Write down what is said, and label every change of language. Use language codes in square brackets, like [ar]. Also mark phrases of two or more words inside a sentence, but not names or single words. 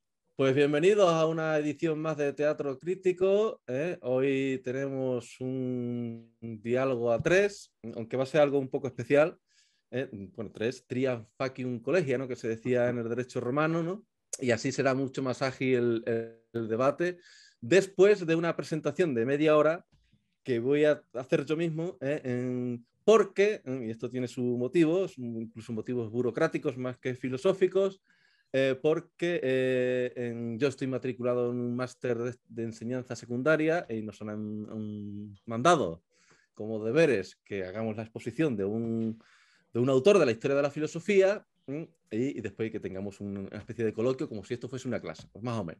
[es] Pues bienvenidos a una edición más de Teatro Crítico. Hoy tenemos un diálogo a tres, aunque va a ser algo un poco especial. Bueno, tres, [la] tria facium collegia, [es] ¿no? Que se decía en el derecho romano, ¿no? Y así será mucho más ágil el debate. Después de una presentación de media hora que voy a hacer yo mismo, porque, y esto tiene sus motivos, incluso motivos burocráticos más que filosóficos, porque yo estoy matriculado en un máster de enseñanza secundaria y nos han mandado como deberes que hagamos la exposición de un autor de la historia de la filosofía y después que tengamos una especie de coloquio como si esto fuese una clase, pues más o menos.